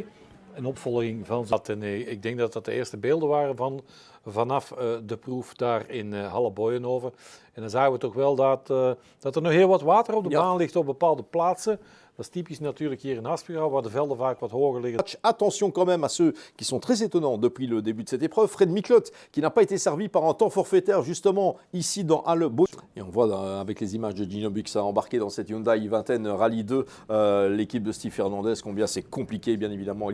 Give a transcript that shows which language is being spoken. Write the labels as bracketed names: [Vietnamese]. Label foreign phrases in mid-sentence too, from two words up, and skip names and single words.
[Dutch] Een opvolging van dat. En ik denk dat dat de eerste beelden waren vanaf de proef daar in Halle-Boyenhoven. En dan zagen we toch wel dat er nog heel wat water op de baan ligt op bepaalde plaatsen. Dat is typisch natuurlijk hier in Aspera, waar de velden vaak wat hoger liggen. [French] Attention quand même à ceux qui sont très étonnants depuis le début de cette épreuve. Fred Miklot, qui n'a pas été servi par un temps forfaitaire justement ici dans Halle-Boyenhoven. Et on voit avec les images de Gino Bux embarqué dans cette Hyundai i20 Rallye 2, l'équipe de Steve Fernandez, combien c'est compliqué bien évidemment.